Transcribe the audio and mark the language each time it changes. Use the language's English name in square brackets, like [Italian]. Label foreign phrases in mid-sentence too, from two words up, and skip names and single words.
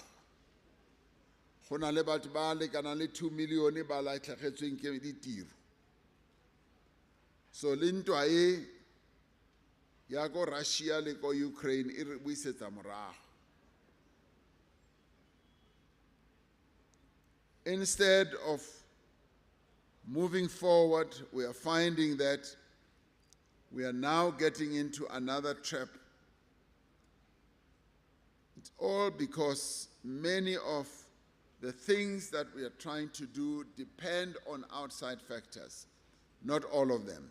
[Tswana] Go na le batho ba lekana le 2 million ba latlhegetsweng ke ditiro. So le ntwa e ya ko Russia le ko Ukraine e re buisetsa morago. [English] Instead of moving forward, we are finding that we are now getting into another trap. It's all because many of the things that we are trying to do depend on outside factors, not all of them.